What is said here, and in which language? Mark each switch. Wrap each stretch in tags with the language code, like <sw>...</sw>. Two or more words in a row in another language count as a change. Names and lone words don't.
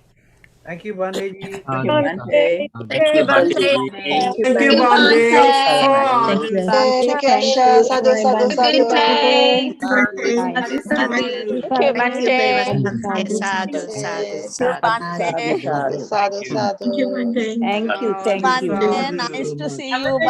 <en>Thank you, Bande. Thank you, Bante. Thank you, Bante. Thank you, Bante. Thank you, Thank you, Asha.</en> <pi>Sadhu, sadhu, sadhu.</pi> <en>Bye. Thank you, Bante.</en> <pi>Sadhu, Sadhu, sadhu.</pi> <en>Thank you, Bante.</en> <pi>Sadhu, sadhu.</pi> <en>Thank you. Thank you. Bante, nice to see you, Bante.</en>